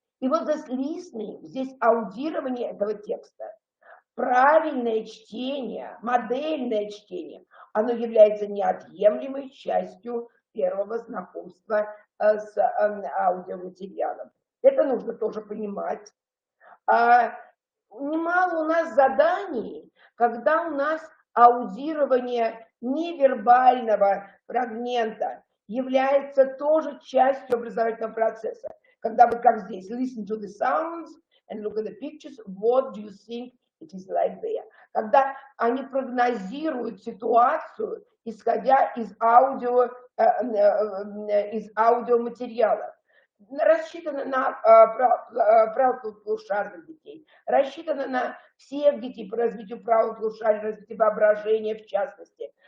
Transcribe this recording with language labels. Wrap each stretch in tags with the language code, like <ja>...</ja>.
<ru>И вот здесь listening, здесь аудирование этого текста, правильное чтение, модельное чтение, оно является неотъемлемой частью первого знакомства с аудиоматериалом. Это нужно тоже понимать. Немало у нас заданий, когда у нас аудирование невербального фрагмента является тоже частью образовательного процесса. Когда вот как здесь,</ru> <en>listen to the sounds and look at the pictures, what do you think it is like there?</en> <ru>Когда они прогнозируют ситуацию, исходя из аудиоматериала. Рассчитано на правополушарных детей, рассчитано на всех детей по развитию правополушария, развитию воображения в частности.</ru>